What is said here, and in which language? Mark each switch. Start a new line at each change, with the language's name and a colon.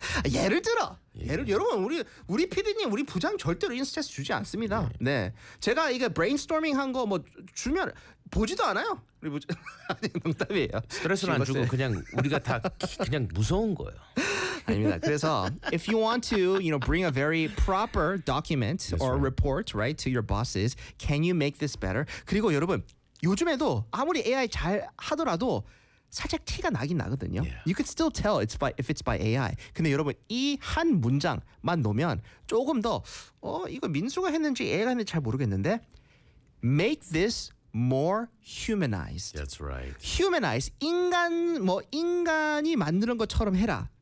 Korean: 예를 들어, 여러분 우리 PD님 우리 부장 절대로 이런 스트레스 주지 않습니다. 네, 제가 이게 브레인스토밍 한 거 뭐 주면 보지도 않아요. 우리 부장 농담이에요. 스트레스를 안 주고 그냥 우리가 다 그냥 무서운 거예요. 아닙니다. 그래서
English: if you want to, you know, bring a very proper document or report right to your bosses, can you make this better?
Korean: 그리고 여러분 요즘에도 아무리 AI 잘 하더라도 살짝 티가 나긴 나거든요.
English: Yeah. You could still tell if it's by AI.
Korean: 근데 여러분 이 한 문장만 놓으면 조금 더 이거 민수가 했는지 AI가 했는지 잘 모르겠는데
English: make this more humanized. That's right.
Korean: Humanize 인간이 만드는 것처럼 해라.